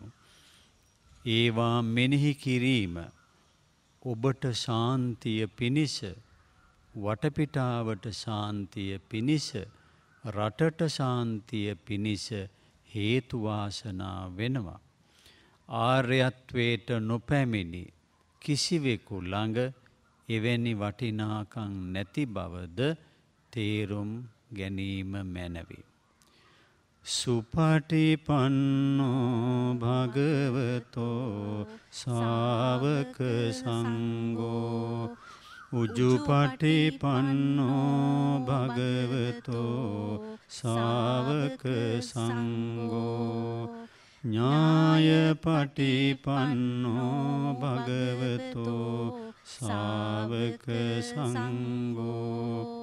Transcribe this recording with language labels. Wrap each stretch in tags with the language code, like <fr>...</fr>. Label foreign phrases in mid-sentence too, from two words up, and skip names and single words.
<si>ඒවා මෙනෙහි කිරීම ඔබට ශාන්තිය පිණිස, වටපිටාවට ශාන්තිය පිණිස, රටට ශාන්තිය පිණිස හේතු වාසනා වෙනවා. ආර්යත්වයට නොපැමිණි කිසිවෙකු ළඟ එවැනි වටිනාකම් නැති බවද තේරුම් ගැනීම මැනවි.</si> <pi>සුපටිපන්නෝ භගවතෝ ශාවක සංඝෝ උජුපටිපන්නෝ භගවතෝ ශාවක සංඝෝ ඥායපටිපන්නෝ භගවතෝ ශාවක සංඝෝ</pi>